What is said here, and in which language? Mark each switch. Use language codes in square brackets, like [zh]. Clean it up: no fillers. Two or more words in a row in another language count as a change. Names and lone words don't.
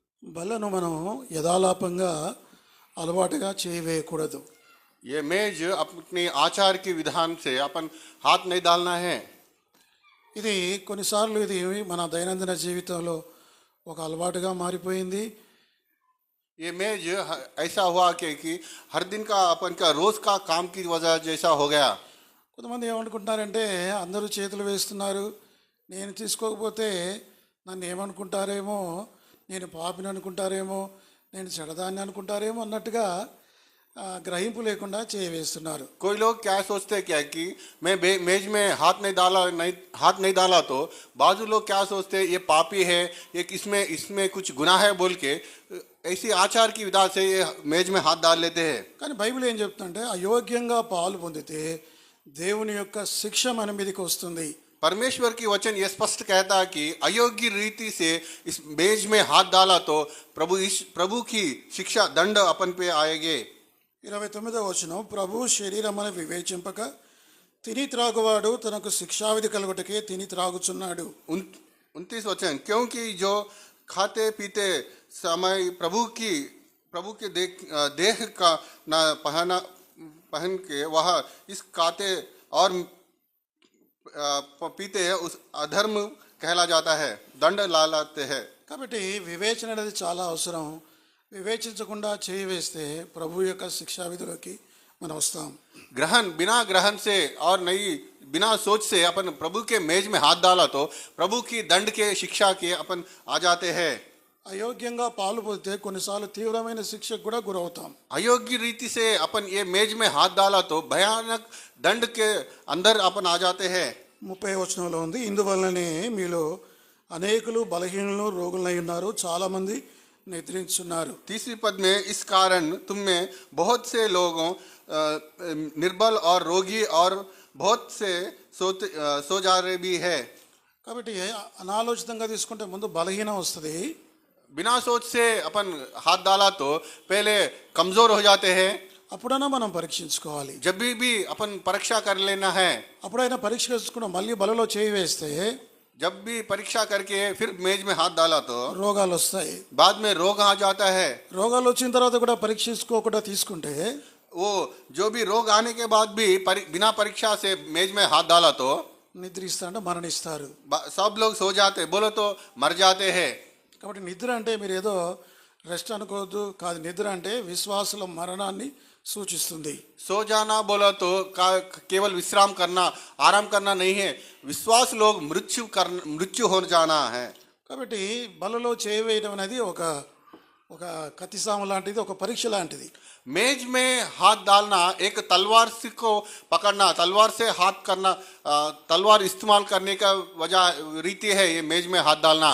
[te] బలను మనం యథాలాపంగా అలవాటుగా చేయవేయకూడదు. [hi] ये मेज अपने आचार के विधान से अपन हाथ नहीं डालना है। [te] ఇది కొన్నిసార్లు ఇది మన దైనందిన జీవితంలో ఒక అలవాటుగా మారిపోయింది. [hi] ये मेज ऐसा हुआ कि हर दिन का अपन का रोज का काम की वजह जैसा हो गया। [te] కొంతమంది ఏమనుకుంటున్నారంటే అందరూ చేతులు వేస్తున్నారు, నేను తీసుకోకపోతే నన్ను ఏమనుకుంటారేమో, నేను పాపిని అనుకుంటారేమో, నేను చెడదాన్ని అనుకుంటారేమో అన్నట్టుగా గ్రహింపు లేకుండా చేయవేస్తున్నారు. [hi] कोई लोग क्या सोचते क्या कि मैं मेज में हाथ नहीं डाला तो बाजू लोग क्या सोचते ये पापी है, ये इसमें कुछ गुनाह है बोल के ऐसी आचार की विधा से ये मेज में हाथ डाल लेते हैं। [te] కానీ బైబిల్ ఏం చెప్తుందంటే అయోగ్యంగా పాలు పొందితే దేవుని యొక్క శిక్ష మన మీదకి వస్తుంది. [hi] परमेश्वर की वचन ये स्पष्ट कहता है कि अयोग्य रीति से इस मेज में हाथ डाला तो प्रभु की शिक्षा दंड अपन पे आएगे। [te] 29వ వచనం, ప్రభు శరీరమును వివేచింపక తిని త్రాగువాడు తనకు శిక్షావిధి కలుగుటకే తిని త్రాగుచున్నాడు. [hi] 29 वचन, क्योंकि जो खाते पीते समय प्रभु के देह का न पहन के वह इस खाते और पीते हैं उस अधर्म कहला जाता है, दंड लाते हैं। [te] కాబట్టి వివేచన అనేది చాలా అవసరం. వివేచించకుండా చేయి వేస్తే ప్రభు యొక్క శిక్షా విధిలోకి మనం వస్తాం. [hi] बिना ग्रहण से और नहीं बिना सोच से अपन प्रभु के मेज में हाथ डाला तो प्रभु की दंड के शिक्षा के अपन आ जाते हैं। [te] అయోగ్యంగా పాలు పొందితే కొన్నిసార్లు తీవ్రమైన శిక్షకు కూడా గురవుతాం. [hi] अयोग्य रीति से अपन ये मेज में हाथ डाला तो भयानक दंड के अंदर अपन आ जाते हैं। [te] 30వ వచనంలో ఉంది, ఇందువల్లనే మీలో అనేకులు బలహీనులు రోగులై ఉన్నారు, చాలా మంది నిద్రించున్నారు. [hi] तीसरी पद में, इस कारण तुम में बहुत से लोगों निर्बल और रोगी और बहुत से सो जा रहे भी है। [te] కాబట్టి అనాలోచితంగా తీసుకుంటే ముందు బలహీనం వస్తుంది. [hi] बिना सोच से अपन हाथ डाला तो पहले कमजोर हो जाते हैं। [te] అప్పుడైనా మనం పరీక్షించుకోవాలి. [hi] जब भी अपन परीक्षा कर लेना है। [te] అప్పుడైనా పరీక్ష చేసుకున్న మళ్ళీ బలలో చేయి వేస్తే, [hi] जब भी परीक्षा करके फिर मेज में हाथ डाला तो [te] రోగాలు వస్తాయి. [hi] बाद में रोग आ जाता है। [te] రోగాలు వచ్చిన తర్వాత కూడా పరీక్షించుకోకుండా తీసుకుంటే, [hi] वो जो भी रोग आने के बाद भी बिना परीक्षा से मेज में हाथ डाला तो [te] నిద్రిస్తారంటే మరణిస్తారు. [hi] सब लोग सो जाते, बोलो तो मर जाते हैं। [te] కాబట్టి నిద్ర అంటే మీరు ఏదో రెస్ట్ అనుకోవద్దు, కాదు. నిద్ర అంటే విశ్వాసుల మరణాన్ని సూచిస్తుంది. [hi] सो जाना बोला तो केवल विश्राम करना, आराम करना नहीं है, विश्वास लोग मृत्यु हो जाना है। [te] కాబట్టి బలలో చేయి వేయడం అనేది ఒక కత్తిసాము లాంటిది, ఒక పరీక్ష లాంటిది. [hi] मेज में हाथ डालना एक तलवार को पकड़ना, तलवार से हाथ करना, तलवार इस्तेमाल करने का वजह रीति है ये मेज में हाथ डालना।